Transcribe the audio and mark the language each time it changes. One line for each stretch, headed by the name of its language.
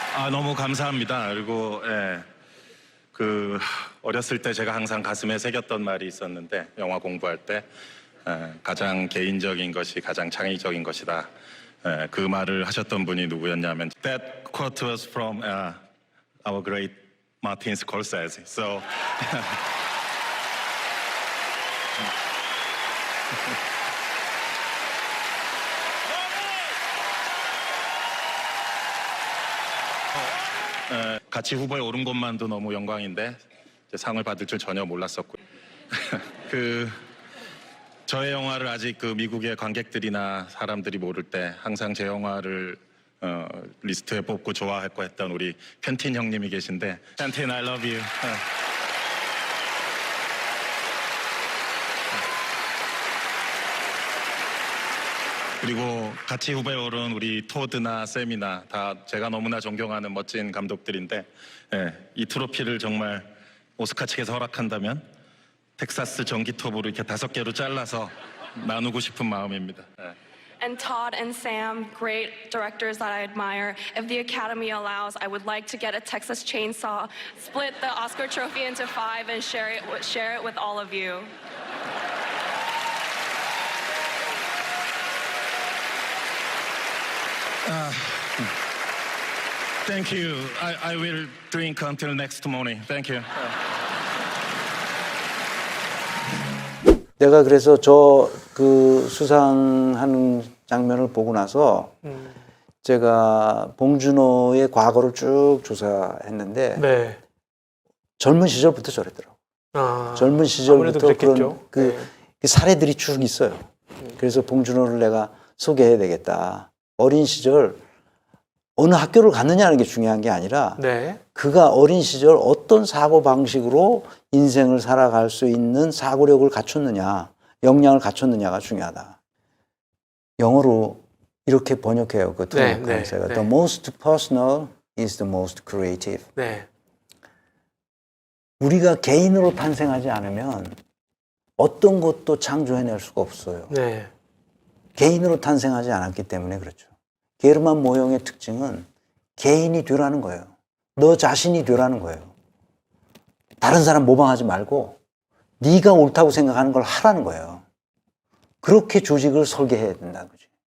Korean: 너무 감사합니다. 그리고 그 어렸을 때 제가 항상 가슴에 새겼던 말이 있었는데 영화 공부할 때 가장 개인적인 것이 가장 창의적인 것이다.
English: 그 말을 하셨던 분이 누구였냐면 That quote was from our great Martin Scorsese.
Korean: So 같이 후보에 오른 것만도 너무 영광인데 상을 받을 줄 전혀 몰랐었고요. 저의 영화를 아직 그 미국의 관객들이나 사람들이 모를 때 항상 제 영화를 리스트에 뽑고 좋아했고 했던 우리 편틴 형님이 계신데 편틴 I love you. 그리고 같이 후보에 오른 우리 토드나 샘이나 다 제가 너무나 존경하는 멋진 감독들인데 이 트로피를 정말 오스카 측에서 허락한다면 텍사스 전기톱으로 이렇게 5개로 잘라서 나누고 싶은 마음입니다.
English: And Todd and Sam, great directors that I admire. If the Academy allows, I would like to get a Texas chainsaw, split the Oscar trophy into 5, and share it with all of you. Thank you. I will drink until next morning. Thank you.
Korean: 내가 그래서 그 수상하는 장면을 보고 나서 제가 봉준호의 과거를 쭉 조사했는데 네. 젊은 시절부터 저랬더라고. 아, 젊은 아무래도 시절부터 그랬겠죠. 그런 네. 그 사례들이 쭉 있어요. 그래서 봉준호를 내가 소개해야 되겠다. 어린 시절 어느 학교를 갔느냐는 게 중요한 게 아니라 네. 그가 어린 시절 어떤 사고 방식으로 인생을 살아갈 수 있는 사고력을 갖췄느냐, 역량을 갖췄느냐가 중요하다. 영어로 이렇게 번역해요. 그 네, 강사가. 네.
English: The most personal is the most creative.
Korean: 네. 우리가 개인으로 탄생하지 않으면 어떤 것도 창조해낼 수가 없어요. 네. 개인으로 탄생하지 않았기 때문에 그렇죠. 게르만 모형의 특징은 개인이 되라는 거예요. 너 자신이 되라는 거예요. 다른 사람 모방하지 말고 네가 옳다고 생각하는 걸 하라는 거예요. 그렇게 조직을 설계해야 된다는 거지.